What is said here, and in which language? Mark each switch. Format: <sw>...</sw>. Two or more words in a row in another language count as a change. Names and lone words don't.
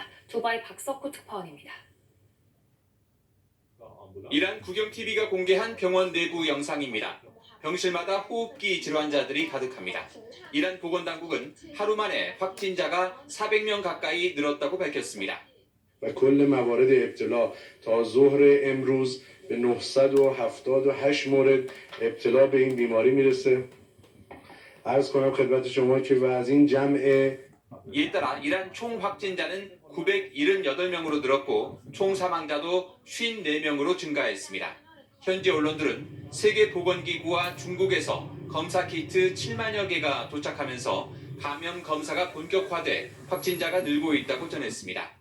<ko>두바이 박석호 특파원입니다. 이란 국영TV가 공개한 병원 내부 영상입니다. 병실마다 호흡기 질환자들이 가득합니다. 이란 보건당국은 하루 만에 확진자가 400명 가까이 늘었다고 밝혔습니다.</ko> <fa>و کل موارد ابتلا تا ظهر امروز به 978 مورد ابتلا به این بیماری میرسه. عرض کنم خدمت شما که و از این جمع</fa> <ko>이에 따라 이란 총 확진자는 978명으로 늘었고 총 사망자도 54명으로 증가했습니다. 현지 언론들은 세계보건기구와 중국에서 검사 키트 7만여 개가 도착하면서 감염 검사가 본격화돼 확진자가 늘고 있다고 전했습니다.</ko>